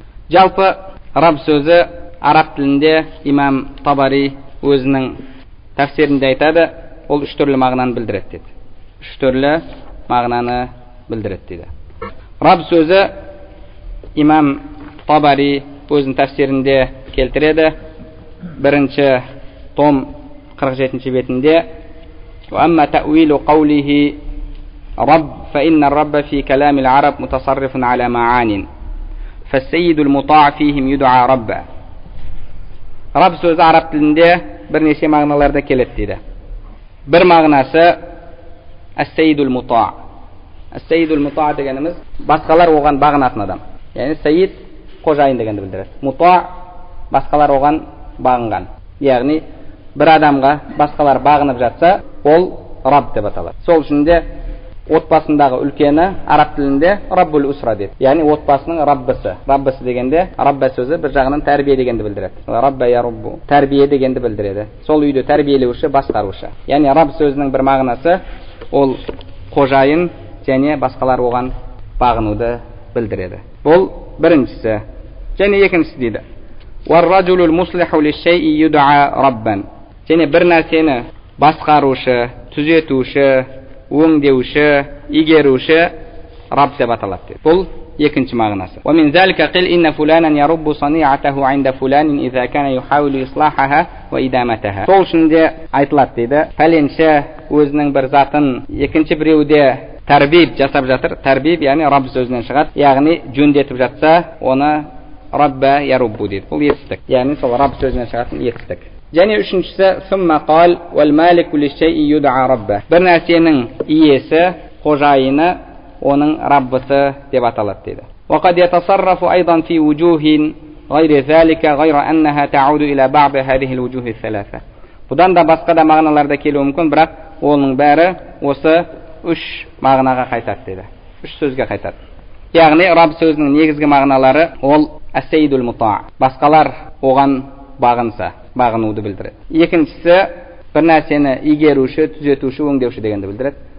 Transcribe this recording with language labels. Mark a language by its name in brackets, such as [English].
[Kazakh] Жалпы раб сөзі араб тілінде имам Табари өзінің тәфсирінде айтады, ол үш түрлі мағынаны білдіреді дейді. Үш түрлі мағынаны білдіреді дейді. Раб сөзі имам Табари өзінің тәфсирінде келтіреді. Бірінші том 47 бетінде [Arabic] وأما تأويل قوله رب فإن الرب في كلام العرب متصرف على معان فالسيد المطاع فيهم يدعى ربا. [Kazakh] Раб сөзі араб тілінде бірнеше мағыналарда келеді дейді. Бір мағынасы әс-сейдул мута. Әс-сейдул мута дегеніміз басқалар оған бағынатын адам. Яғни сейд қожайын дегенді білдіреді. Мута басқалар оған бағынған. Яғни бір адамға басқалар бағынып жатса, ол раб деп аталады. Сол үшін де отбасындағы үлкені араб тілінде раббул усра дейді. Яғни отбасының раббысы. Раббысы дегенде рабба сөзі бір жағынан тәрбие дегенді білдіреді. Рабба я раббу, тәрбие дегенді білдіреді. Сол үйді тәрбиелеуші, басқарушы. Яғни раб сөзінің бір мағынасы ол қожайын және басқалар оған бағынуды білдіреді. Бұл біріншісі. Және екіншісі дейді. [Arabic] Вар-раджулул муслиху лиш-шай'i юд'a раббан. [Kazakh] Және бір нәрсені басқарушы, түзетуші, өңдеуші, игеруші раб деп аталады дейді. Бұл екінші мағынасы. [Arabic] ومن ذلك قيل إن فلانا يرب صنيعته عند فلان إذا كان يحاول إصلاحها وإدامتها. [Kazakh] Сол үшін де айтылады дейді. Пәленші өзінің бір затын екінші біреуде тәрбиеп жасап жатыр. Тәрбиеп, яғни раб сөзінен шығады. Яғни жөндетіп жатса, оны рабба яруббу дейді. Бұл етістік. Яғни сол раб сөзінен шығатын етістік. Және үшіншісі [Arabic] ثم قال والمالك للشيء يدعى ربه. [Kazakh] Бір нәрсенің иесі, қожайыны оның раббысы деп аталады дейді. [Arabic] وقد يتصرف أيضا في وجوه غير ذلك غير أنها تعود إلى بعض هذه الوجوه الثلاثة. [Kazakh] Бұдан да басқа да мағыналарда келуі мүмкін, бірақ оның бәрі осы үш мағынаға қайтады дейді. Үш сөзге қайтады. Яғни раб сөзінің негізгі мағыналары ол әс-сейдул мута. Басқалар оған бағынса, бағынуды білдіреді. Екіншісі бір нәрсені игеруші, түзетуші, өңдеуші дегенді білдіреді.